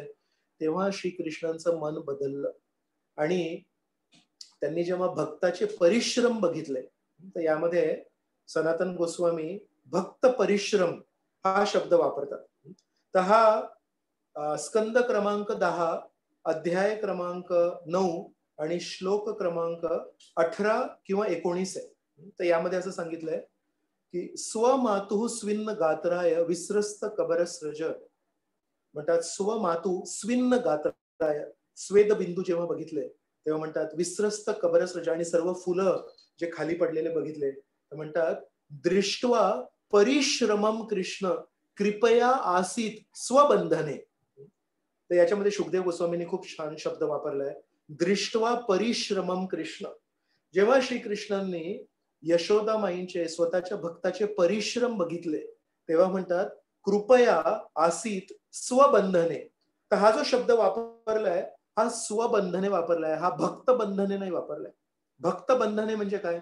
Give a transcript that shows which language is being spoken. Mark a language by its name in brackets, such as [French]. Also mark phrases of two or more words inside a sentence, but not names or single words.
[Marathi] तेव्हा श्रीकृष्णांचं मन बदललं आणि त्यांनी जेव्हा भक्ताचे परिश्रम बघितले, तर यामध्ये सनातन गोस्वामी भक्त परिश्रम हा शब्द वापरतात. तर हा स्कंद क्रमांक 10, अध्याय क्रमांक 9 आणि श्लोक क्रमांक 18 किंवा 19 आहे. तर यामध्ये असं सांगितलंय की [Sanskrit] स्वमातु स्विन्न गात्राय विस्रस्त कबरस्रज. [Marathi] म्हणतात [Sanskrit] स्वमातु स्विन्न गात्राय, [Marathi] स्वेद बिंदू जेव्हा बघितले तेव्हा म्हणतात [Sanskrit] विस्रस्त कबरस्रज, [Marathi] आणि सर्व फुलं जे खाली पडलेले बघितले तर म्हणतात [Sanskrit] दृष्ट्वा परिश्रमम कृष्ण कृपया आसीत स्वबंधने. [Marathi] तर याच्यामध्ये शुकदेव गोस्वामींनी खूप छान शब्द वापरलाय, [Sanskrit] दृष्ट्वा परिश्रमम कृष्ण. [Marathi] जेव्हा श्रीकृष्णांनी यशोदा माईंचे स्वतःच्या भक्ताचे परिश्रम बघितले तेव्हा म्हणतात [Sanskrit] कृपया आसीत स्वबंधने. [Marathi] तर हा जो शब्द वापरलाय हा स्वबंधने वापरलाय, हा भक्त बंधने नाही वापरलाय. भक्त बंधने म्हणजे काय?